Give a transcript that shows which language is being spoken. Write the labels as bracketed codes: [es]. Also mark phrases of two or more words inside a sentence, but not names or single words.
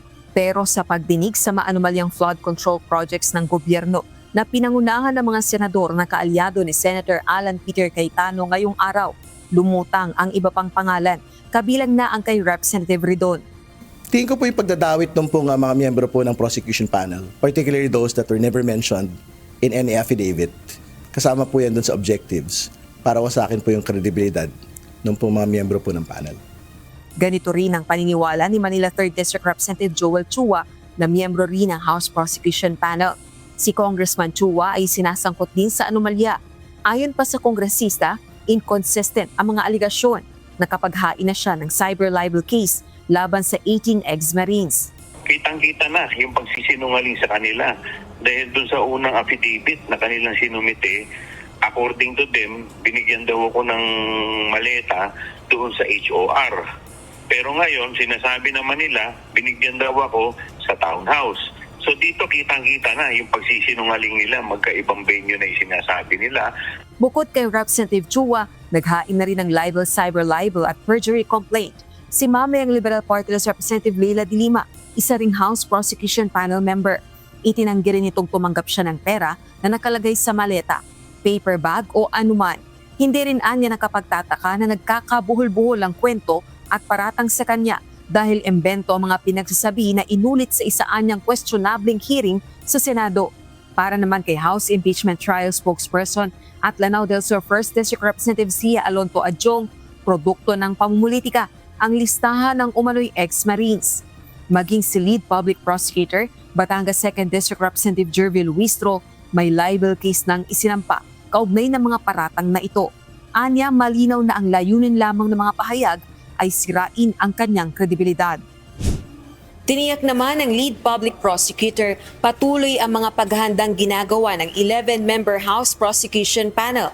[tl] Pero sa pagdinig sa maanumalyang flood control projects ng gobyerno na pinangunahan ng mga senador na kaalyado ni Senator Alan Peter Cayetano ngayong araw, lumutang ang iba pang pangalan, kabilang na ang kay Representative Ridon. Tingin ko po yung pagdadawit ng po mga miyembro po ng prosecution panel, [en] particularly those that were never mentioned in any affidavit, [tl] kasama po yan dun sa objectives para sa akin po yung kredibilidad ng po mga miyembro po ng panel. Ganito rin ang paniniwala ni Manila 3rd District Representative Joel Chua na miyembro rin ng House Prosecution Panel. Si Congressman Chua ay sinasangkot din sa anomalya. Ayon pa sa kongresista, inconsistent ang mga aligasyon na kapaghain na siya ng [en] cyber libel case [tl] laban sa 18 ex-Marines. Kitang-kita na yung pagsisinungaling sa kanila dahil dun sa unang affidavit na kanilang sinumite, [en] according to them, [tl] binigyan daw ako ng maleta doon sa HOR. Pero ngayon, sinasabi naman nila, binigyan daw ako sa townhouse. So dito kitang-kita na yung pagsisinungaling nila, magkaibang venue na yung sinasabi nila. Bukod kay Representative Chua, naghain na rin ng libel, [en] cyber libel [tl] at perjury complaint si mamayang Liberal Party List Representative Leila de Lima, isa ring House Prosecution Panel member. Itinanggi rin itong tumanggap siya ng pera na nakalagay sa maleta, paper bag o anuman. Hindi rin anya nakapagtataka na nagkakabuhol-buhol ang kwento at paratang sa kanya dahil embento ang mga pinagsasabi na inulit sa isaan niyang questionabling hearing sa Senado. Para naman kay House Impeachment Trial spokesperson at Lanao del Sur 1st District Representative Sia Alonto Adjong, produkto ng pamumulitika ang listahan ng umano'y ex-Marines. Maging si lead public prosecutor, Batangas 2nd District Representative Jervil Luistro, may libel case ng isinampa kaugnay ng mga paratang na ito. Anya, malinaw na ang layunin lamang ng mga pahayag ay sirain ang kanyang kredibilidad. Tiniyak naman ng lead public prosecutor, patuloy ang mga paghahandang ginagawa ng 11-member House Prosecution Panel.